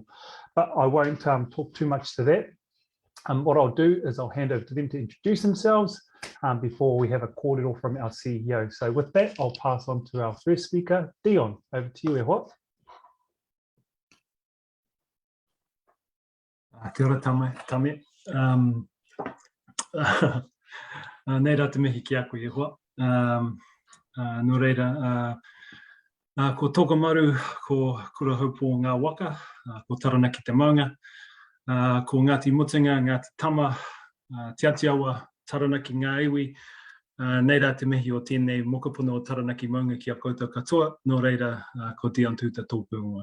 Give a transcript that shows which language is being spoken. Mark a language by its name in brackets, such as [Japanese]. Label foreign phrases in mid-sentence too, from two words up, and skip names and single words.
[English] But I won't talk too much to that. What I'll do is I'll hand over to them to introduce themselves before we have a kōrero from our CEO. So with that, I'll pass on to our first speaker, Dion. Over to you, [Māori] e hoa. Kia ora tame. Nei rā te mihi ki a koe e hoa. Nō reira, ko toka maru ko kura haupō ngā waka, ko Taranaki te maunga, ko Ngāti Mutunga, Ngāti Tama, Te Ātiawa, Taranaki ngā iwi, nei rā te mihi o tēnei mokopuna o Taranaki maunga ki a koutou katoa, nō reira ko Dion Tuuta tōpū ingoa.